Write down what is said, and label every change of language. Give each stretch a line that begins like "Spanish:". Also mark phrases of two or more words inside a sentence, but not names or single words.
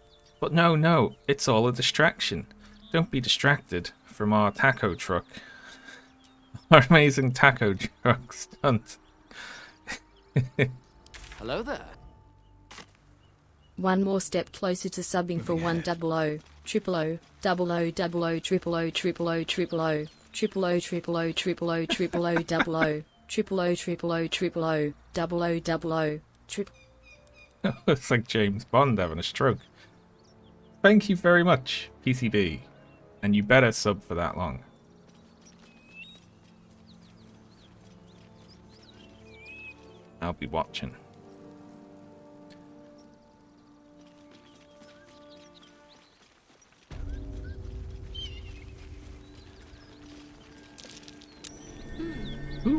English: But no, it's all a distraction. Don't be distracted from our taco truck. Our amazing taco truck stunt. Hello there. One more step closer to subbing for one double O, triple O, double O, double O, triple O, triple O, triple O, triple O, triple O, triple O, triple O, double O, triple O, triple O, triple O, double O, double O, triple. It's like James Bond having a stroke. Thank you very much, PCB. And you better sub for that long. I'll be watching. Ooh.